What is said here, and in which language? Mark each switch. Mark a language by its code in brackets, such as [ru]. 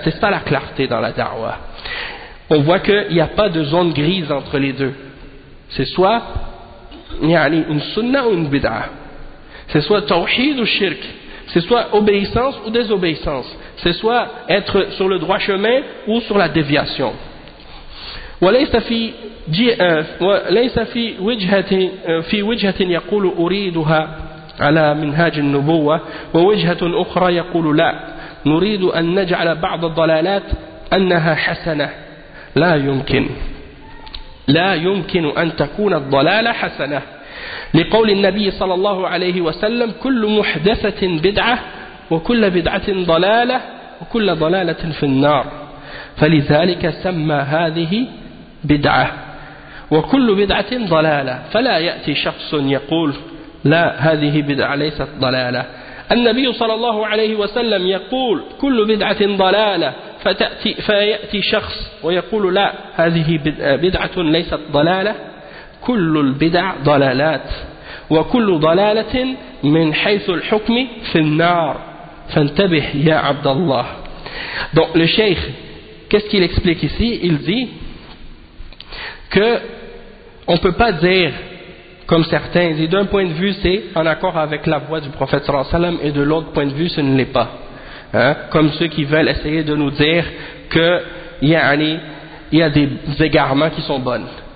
[fr] C'est ça la clarté dans la da'wa. On voit qu'il n'y a pas de zone grise entre les deux. C'est soit une sunna ou une bid'a. C'est soit tawhid ou shirk. C'est soit obéissance ou désobéissance. C'est soit être sur le droit chemin ou sur la déviation. [ar] وليس في جي وليس في وجهة في وجهة يقول أريدها على منهاج النبوة ووجهة أخرى يقول لا نريد أن نجعل بعض الضلالات أنها حسنة لا يمكن لا يمكن أن تكون الضلالة حسنة لقول النبي صلى الله عليه وسلم كل محدثة بدعة وكل بدعة ضلالة وكل ضلالة في النار فلذلك سمى هذه بدعة وكل بدعة ضلالة فلا يأتي شخص يقول لا هذه بدعة ليست ضلالة النبي صلى الله عليه وسلم يقول كل بدعة ضلالة فيأتي شخص ويقول لا هذه بدعة ليست ضلالة كل البدع ضلالات وكل ضلالة من حيث الحكم في النار فانتبه يا عبد الله [fr] Donc le cheikh, qu'est-ce qu'il explique ici? Il dit que on peut pas dire comme certains, il dit d'un point de vue c'est en accord avec la voix du prophète sallallahu alayhi wa sallam et de l'autre point de vue ce ne l'est pas. Hein? Comme ceux qui veulent essayer de nous dire que il y a des égarements qui sont bonnes.